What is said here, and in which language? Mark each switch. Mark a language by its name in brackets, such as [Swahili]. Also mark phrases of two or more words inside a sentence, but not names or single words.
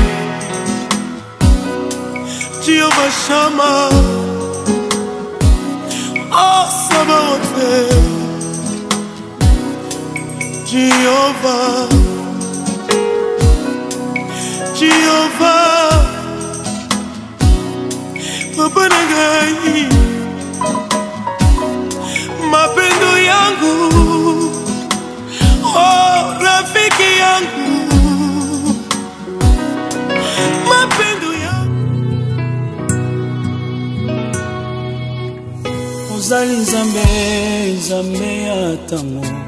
[Swahili] Jehovah Shammah, oh Sabaoth, Jehovah. Jehovah, Papa Nagai, mapendo yangu, oh rafiki yangu, mapendo yangu. [Lingala] Ozali Nzambe, Nzambe atango.